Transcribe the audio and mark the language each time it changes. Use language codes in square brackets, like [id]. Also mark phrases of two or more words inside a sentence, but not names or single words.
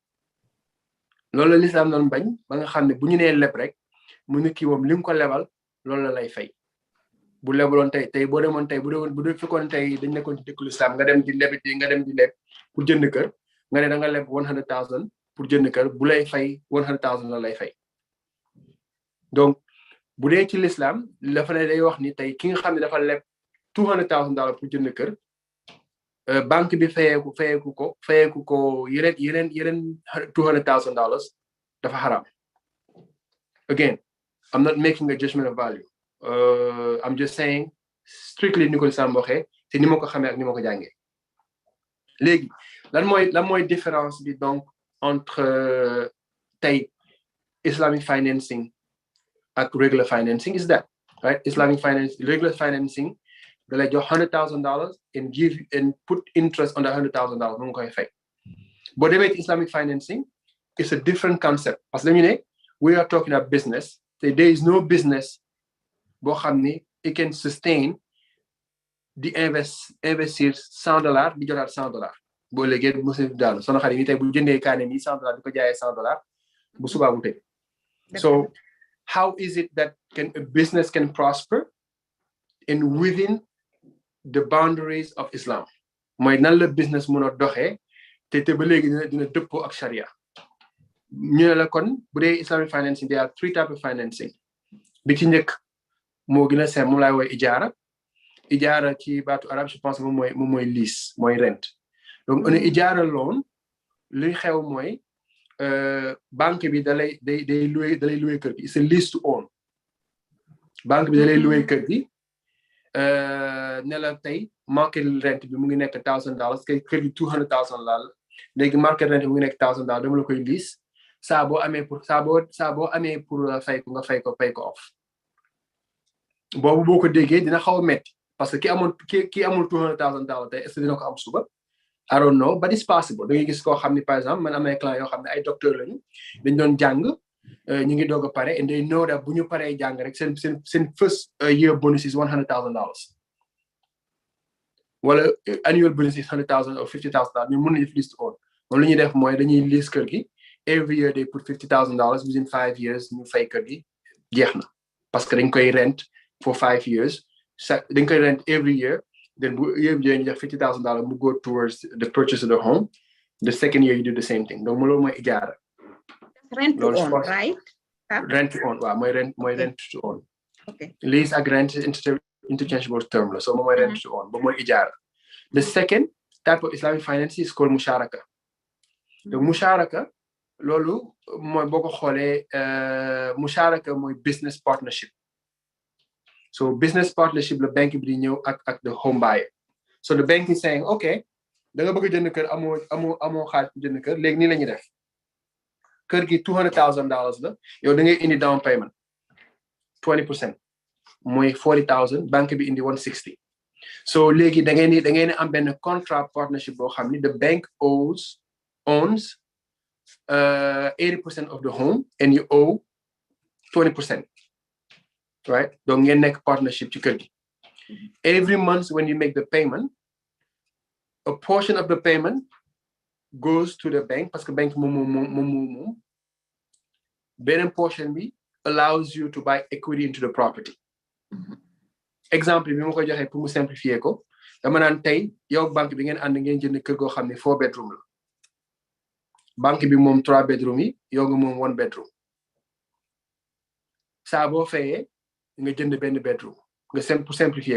[wo] loolu la l'islam doon bañ ba nga xam ne bu ñu nee leb rek mu ne kii moom li mu ko lebal loolu la lay fay bu lebaloon tey boo demoon tey bu fekkoon tey dañ nekkoon ci dëkku l'islam nga dem di leb pour jënd kër nga ne da nga leb 100,000 pour jënd kër bu lay fay 100,000 la lay fay donc bu dee ci l'islam dafa ne day wax ni tey ki nga xam ne dafa leb $200,000 pour jënd kër banque bi fayeeku ko yeneen $200,000 dafa haram. [en] Again, I'm not making a judgment of value. I'm just saying strictly [wo] ni ko l'islam waxee te ni ma ko xamee ak ni ma ko jàngee léegi lan mooy différence bi donc entre tey [en] Islamic financing [wo] ak [en] regular financing is that right? Regular financing [wo] da lay jox [en] $100,000 and put interest on the $100,000 [wo] mu ngi koy fay boo demee ci [en] Islamic financing it's a different concept [fr] parce que [wo] dañu ne [en] we are talking about business there is no business boo [wo] xam ni [en] it can sustain [wo] di investir $100 di jotaat $100 boo léegi musul daal sono xarit yi tey bu jëndee kaane ni $100 di ko jaayee $100 bu subaa mu tëj [en] so how is it that a business can prosper and within the boundaries of Islam [wo] mooy nan la business mën a doxee te ba léegi dina dëppoo ak sharia ñu ne la kon bu dee [en] Islamic financing there are 3 types of financing [wo] bi ci njëkk moo gën a simple moom laay woy ijaara ci baatu arab [fr] je pense [wo] moom mooy lease mooy rent donc on ijaara loan luy xew mooy banque bi day loué kër gi c'est [en] lease to own [wo] banque bi da lay loué kër gi ne la tey [en] market rent [wo] bi mu ngi nekk $1,000 kër gi $200,000 la léegi [en] market rent [wo] bi mu ngi nekk $1,000 dama la koy lease saa boo amee pour fay ko nga fay ko [en] pay ko off [wo] boobu boo ko déggee dina xaw a metti parce que ki amul $200,000 tey [fr] est-ce que [wo] dina ko am suba [en] I don't know but it's possible [wo] da ngay gis koo xam ne [fr] par exemple [wo] man am ay clients yoo xam ne ay docteur lañu dañ doon jàng ñu ngi doog a pare [en] and they know that [wo] bu ñu paree jàng rek seen [en] first year bonus is $100,000 [wo] wala [en] annual bonus is $100,000 or $50,000 [wo] ñu mën nañu def [en] lease to own [wo] moom li ñuy def mooy dañuy lease kër gi [en] every year they put $50,000 within 5 years [wo] ñu fay kër gi jeex na parce que dañ koy rent [en] for 5 years [wo] dañ koy rent [en] every year then [wo] bu year bi ñu def $50,000 mu [en] go towards the purchase of the home the second year you do the same thing [wo] donc loolu mooy ijaara rent to own right rent to own waaw mooy rent to own okay lease ak rent [en] interchangeable term [wo] la so moom mooy rent to own ba mooy ijaara [en] the second type of Islamic finance is called musharaka [wo] donc musharaka loolu mooy boo ko xoolee musharaka mooy [en] business partnership [wo] so [en] business partnership [wo] la banque bi di ñëw ak [en] the home buyer so the bank is saying okay [wo] da nga bëgg a jënd kër amoo xaalis bu jënd kër léegi nii la ñuy def kër gi $200,000 la yow da ngay indi [en] down payment [wo] 20% mooy $40,000 banque bi indi $160,000 so léegi da ngeen am benn contract partnership boo xam ni [en] the bank owns 80% of the home and you owe 20%. [wo] Right? Donc ngeen nekk partnership ci kër gi. [en] Every month when you make the payment, a portion of the payment goes to the bank [fr] parce que [wo] bank moom beneen portion bi [en] allows you to buy equity into the property. [wo] Exemple bi ma ko joxee pour mu simplifier ko dama naan tey yow banque bi ngeen ànd ngeen jënd kër goo xam ne 4 bedroom la banque bi moom 3 bedroom yi yow nga moom 1 bedroom saa boo fayee nga jënd benn bedroom nga [fr] pour simplifier